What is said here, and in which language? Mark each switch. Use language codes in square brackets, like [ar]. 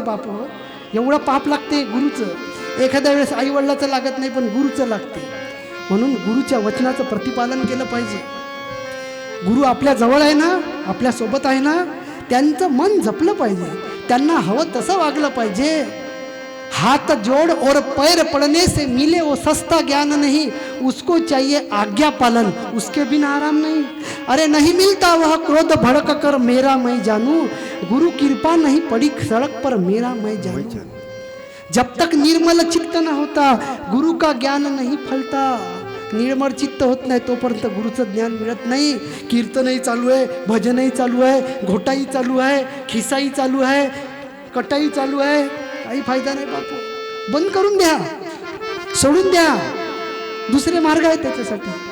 [mr] बाप, एवढं पाप लागते गुरुचं. एखाद्या वेळेस आईवडिलाचं लागत नाही, पण गुरुचं लागते. म्हणून गुरुच्या वचनाचं प्रतिपालन केलं पाहिजे. गुरु आपल्या जवळ आहे ना, आपल्या सोबत आहे ना, त्यांचं मन जपलं पाहिजे, त्यांना हवं तसं वागलं पाहिजे. [hi] हाथ जोड़ और पैर पड़ने से मिले वो सस्ता ज्ञान नहीं, उसको चाहिए आज्ञा पालन, उसके बिना आराम नहीं. अरे नहीं मिलता वह क्रोध भड़क कर मेरा मैं जानू, गुरु कृपा नहीं पड़ी सड़क पर मेरा मैं जानू. जब तक निर्मल चित्त न होता गुरु का ज्ञान नहीं फलता. [mr] निर्मळ चित्त होत नाही तोपर्यंत गुरुचं ज्ञान मिळत नाही. कीर्तनही चालू आहे, भजनही चालू आहे, घोटाही चालू आहे, खिसाई चालू आहे, कटाई चालू आहे, काही फायदा नाही बापू. बंद करून द्या, सोडून द्या. दुसरे मार्ग आहेत त्याच्यासाठी.